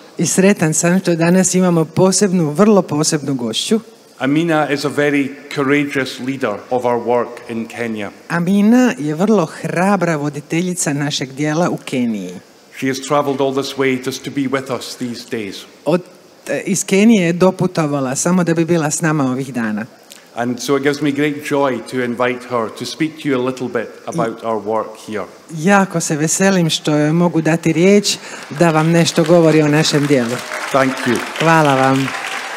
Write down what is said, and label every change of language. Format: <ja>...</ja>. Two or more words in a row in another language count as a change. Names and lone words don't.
<hr>I sretan sam što danas imamo vrlo posebnu gošću.</hr> <en>Amina is a very courageous leader of our work in Kenya.</en> <hr>Amina je vrlo hrabra voditeljica našeg dijela u Keniji.</hr> <en>She has traveled all this way just to be with us these days.</en> <hr>Iz Kenije je doputovala samo da bi bila s nama ovih dana.</hr> <en>And so it gives me great joy to invite her to speak to you a little bit about our work here.</en> <hr>Jako se veselim što mogu dati riječ da vam nešto govori o našem dijelu.</hr> <en>Thank you.</en> <hr>Hvala vam.</hr>